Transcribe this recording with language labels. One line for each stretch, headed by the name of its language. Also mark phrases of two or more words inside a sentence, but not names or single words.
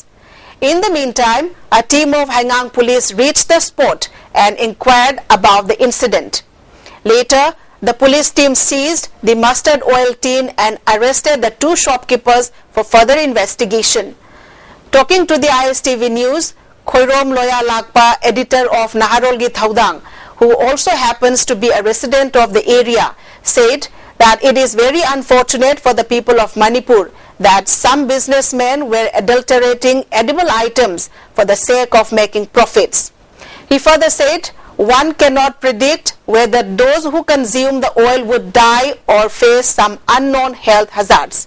English: In the meantime, a team of Hangang police reached the spot and inquired about the incident. Later, the police team seized the mustard oil tin and arrested the 2 shopkeepers for further investigation. Talking to the ISTV News, Khoirom Loya Lakpa, editor of Naharolgi Thaudang, who also happens to be a resident of the area, said that it is very unfortunate for the people of Manipur that some businessmen were adulterating edible items for the sake of making profits. He further said, one cannot predict whether those who consume the oil would die or face some unknown health hazards.